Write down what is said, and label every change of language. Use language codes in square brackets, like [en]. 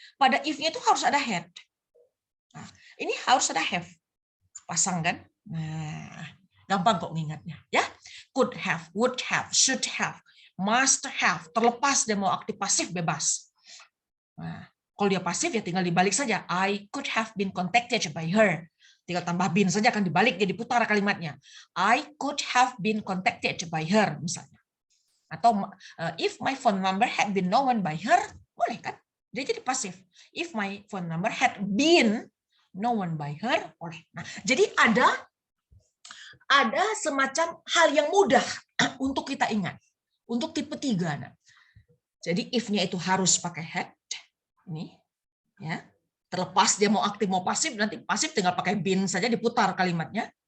[id] Pada if-nya itu harus ada had. Nah, ini harus ada have. Pasang kan? Nah, gampang kok ngingatnya ya. [en] Could have, would have, should have, must have, [id] terlepas dia mau aktif pasif bebas. Nah, kalau dia pasif ya tinggal dibalik saja. [en] I could have been contacted by her. [id] Tinggal tambah been saja akan dibalik, jadi putar kalimatnya. [en] I could have been contacted by her [id] misalnya. Atau [en] if my phone number had been known by her, [id] boleh kan? Dia jadi pasif. [en] If my phone number had been known by her, [id] boleh. Nah, jadi ada semacam hal yang mudah untuk kita ingat. Untuk tipe 3. Nah. Jadi if-nya itu harus pakai had. Ini ya. Terlepas dia mau aktif mau pasif, nanti pasif tinggal pakai been saja diputar kalimatnya.